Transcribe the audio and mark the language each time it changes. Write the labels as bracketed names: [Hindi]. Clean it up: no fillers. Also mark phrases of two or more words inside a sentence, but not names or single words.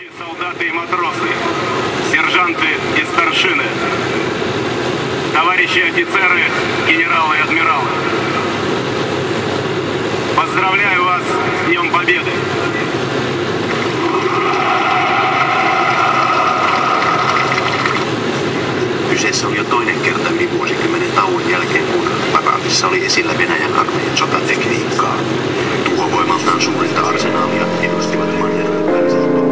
[Russian] Солдаты и матросы, сержанты и старшины, товарищи офицеры, генералы и адмиралы. Поздравляю вас с Днем Победы! [Finnish] Kyseessä oli jo toinen kerta yli vuosikymmenen tauon jälkeen, kun paraatissa oli esillä Venäjän armeijan sotatekniikkaa. Tuhovoimaltaan suurinta arsenaalia edustivat mannerten väliset.